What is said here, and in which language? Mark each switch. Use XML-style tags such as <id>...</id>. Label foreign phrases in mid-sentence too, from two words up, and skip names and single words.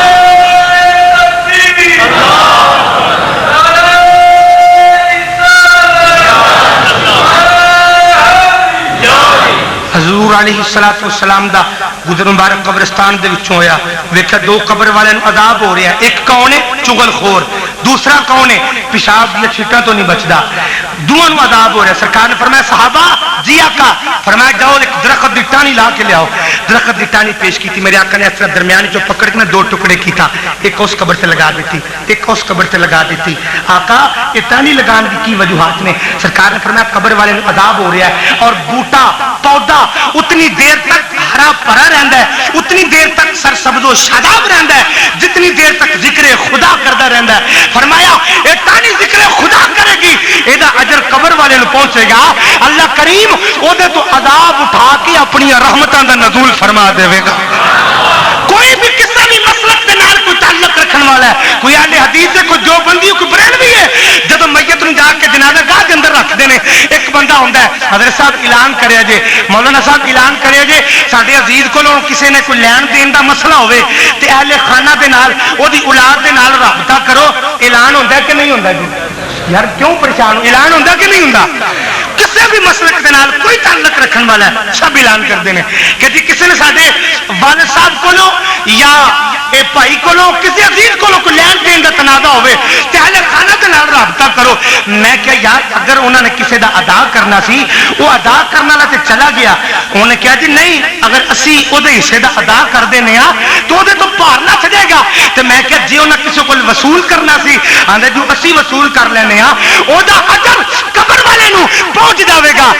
<pa>حضور</pa> <ar>علیہ الصلوۃ والسلام</ar> <pa>دا گزر مبارک قبرستان دے وچوں ہویا. ویکھا دو قبر والے نوں عذاب ہو رہا ہے. ایک کون ہے؟ چغل خور. دوسرا کون ہے؟ پیشاب دی چھٹاں تو نہیں بچدا. دونوں نوں عذاب ہو رہا ہے. سرکار نے فرمایا صحابہ جی آقا، فرمایا جاؤ ایک درخت دی ٹہنی لا کے لیاؤ. درخت دی ٹہنی پیش کی تھی. میرے آقا نے اس طرح درمیان جو پکڑ کے دو ٹکڑے کیتا، ایک اس قبر سے لگا دیتی، ایک اس قبر سے لگا دیتی. آقا یہ ٹہنی لگان کی وجوہات نے؟ سرکار نے فرمایا قبر والے نوں عذاب ہو رہا ہے اور بوٹا پودا اتنی دیر تک ہرا بھرا رہندا ہے، اتنی دیر تک سرسبز و شاداب رہندا ہے جتنی دیر تک ذکر خدا کردا رہندا ہے. فرمایا اے تانی ذکر خدا کرے گی، ایدا اجر قبر والے نوں پہنچے گا. اللہ کریم او دے تو عذاب اٹھا کے اپنی رحمتاں دا نزول فرما دے گا. کوئی بھی کسی بھی مسلک کے نال کوئی تعلق رکھن والا ہے، کوئی اہل حدیث ہے، کوئی جو بندی، کوئی بریلوی ہے، جب میت نوں جا کے جنازہ گاہ کے اندر رکھتے ہیں ایک بندہ ہوندا ہے حضرت صاحب اعلان کرے جے، مولانا صاحب اعلان کرے جے ساڈے عزیز کولوں کسی نے کوئی لین دین دا مسئلہ ہوے تے اہل خانہ دے نال او دی اولاد دے نال رابطہ کرو. اعلان ہوندا کہ نہیں ہوندا جی؟ یار کیوں پریشان ہو؟ اعلان ہوندا کہ نہیں ہوندا؟ کسی بھی مسلک کے نال کوئی تعلق رکھن والا ہے</pa> <ur>سب اعلان کرتے ہیں</ur> <pa>کہ جی کسی نے ساڈے والد صاحب کولوں یا اے بھائی کولوں کسی عزیز کولوں کوئی لین دین دا تنازع ہوے تے اہل خانہ دے نال رابطہ کرو. میں کہا یار اگر انہوں نے کسی دا ادا کرنا سی وہ ادا کرنا لا تے چلا گیا. انہوں نے کہا جی نہیں اگر اسی او دے حصے دا ادا کر دینے ہاں تو او دے تو بھار نہ چڑھے گا. تے میں کہا جی انہاں کسی کول وصول کرنا سی آندے جو اسی وصول کر لینے ہاں او دا اجر قبر والے نوں پہنچ جاوے گا.</pa>